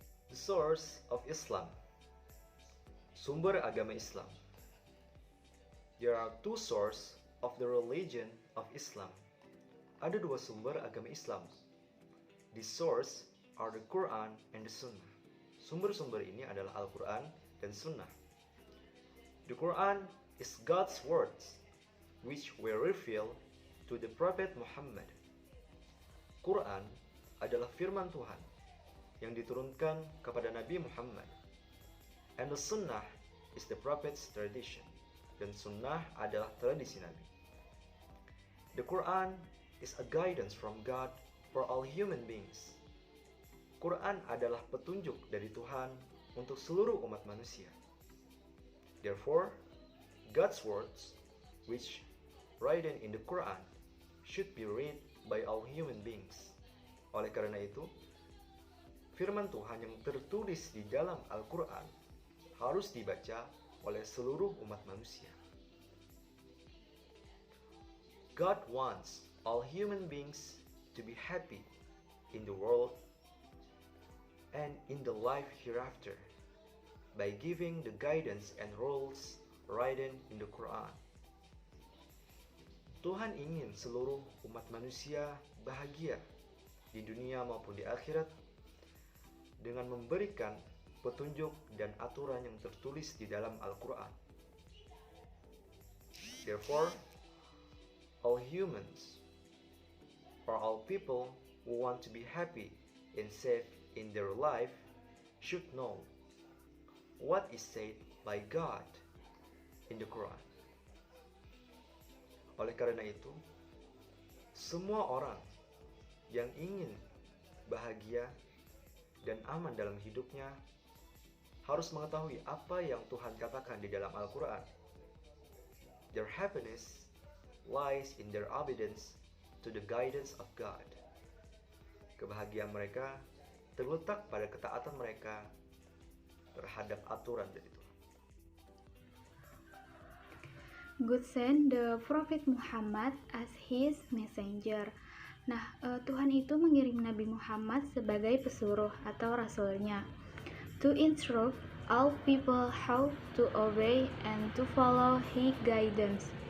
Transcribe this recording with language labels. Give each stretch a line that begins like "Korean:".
English: The source of Islam.
Indonesian: Sumber agama Islam.
English: There are two sources of the religion of Islam.
Indonesian: Ada dua sumber agama Islam.
English: The source are the Quran and the Sunnah.
Indonesian: Sumber-sumber ini adalah Al-Quran dan Sunnah.
English: The Quran is God's words, which were revealed to the Prophet Muhammad.
Indonesian: Quran adalah firman Tuhan yang diturunkan kepada Nabi Muhammad.
English: And the Sunnah is the Prophet's tradition.
Indonesian: Dan Sunnah adalah tradisi Nabi.
English: The Quran is a guidance from God for all human beings.
Indonesian: Quran adalah petunjuk dari Tuhan untuk seluruh umat manusia.
English: Therefore, God's words, which written in the Quran, should be read by all human beings.
Indonesian: Oleh karena itu, firman Tuhan yang tertulis di dalam Al-Quran harus dibaca oleh seluruh umat manusia.
English: God wants all human beings to be happy in the world and in the life hereafter by giving the guidance and rules written in the Quran.
Indonesian: Tuhan ingin seluruh umat manusia bahagia di dunia maupun di akhirat dengan memberikan petunjuk dan aturan yang tertulis di dalam Al-Quran.
English: Therefore, all humans, or all people who want to be happy and safe in their life, should know what is said by God in the Quran.
Indonesian: Oleh karena itu, semua orang yang ingin bahagia dan aman dalam hidupnya harus mengetahui apa yang Tuhan katakan di dalam Al-Quran.
English: Their happiness lies in their obedience to the guidance of God.
Indonesian: Kebahagiaan mereka terletak pada ketaatan mereka terhadap aturan dari Tuhan.
English: God sent the Prophet Muhammad as his messenger.
Indonesian: Nah, Tuhan itu mengirim Nabi Muhammad sebagai pesuruh atau rasulnya.
English: To instruct all people how to obey and to follow his guidance.